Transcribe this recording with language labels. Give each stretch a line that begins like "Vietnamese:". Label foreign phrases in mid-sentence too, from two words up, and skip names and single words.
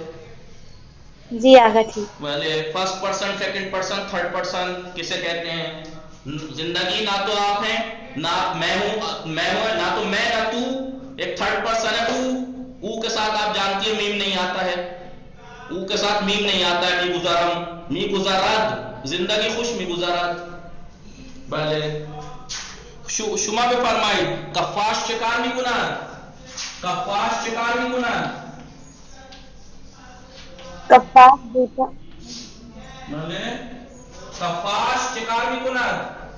Urdu: جی آغا ٹھیک. پہلے فرسٹ پرسن، سیکنڈ پرسن، تھرڈ پرسن کسے کہتے ہیں؟ زندگی نہ تو آپ ہیں، نہ میں ہوں، نہ تو میں نہ تو، ایک تھرڈ پرسن ہے او کے ساتھ آپ جانتی ہیں میم نہیں آتا ہے، او کے ساتھ میم نہیں آتا ہے،
Persian: می گزارم، می گزاراد، زندگی خوش می گزاراد. بله شما بفرمایید کفاش چه کار میکند؟ کفاش چه کار میکند؟
Urdu: کفاش بیٹا.
Persian: بله کفاش چه کار میکند؟